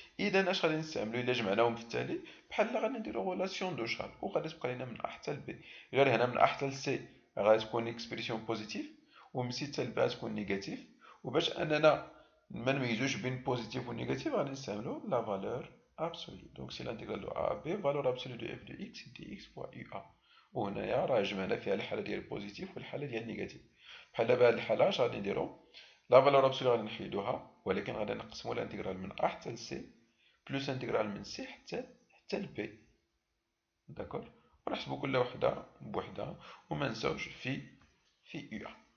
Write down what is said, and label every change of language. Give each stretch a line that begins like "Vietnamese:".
Arabic: اذا اش غادي نستعملو الا جمعناهم في التالي بحال غادي نديرو ريلاسيون دو شارل وغادي تبقى لينا من ا حتى لبي. غير هنا من ا حتى لسي غادي تكون اكسبرسيون بوزيتيف ومن سي حتى لبي غتكون نيجاتيف. وباش اننا ما نميزوش بين بوزيتيف و نيجاتيف غادي نستعملو لا فالور absolue.
French: Donc c'est l'intégrale de A à B, valeur absolue de f de x dx fois UA.
Arabic: وهنايا راه جمعنا فيها الحالة ديال البوزيتيف والحالة ديال النيجاتيف. بحال دابا هاد الحالة اش غادي نديرو؟ لا فالور ابسولي غادي نحيدوها ولكن غادي نقسمو الانتيغرال من A حتى ل C بلوس انتيغرال من C حتى ل B. داكور. ونحسبو كل وحدة بوحدها وما نساوش في UA.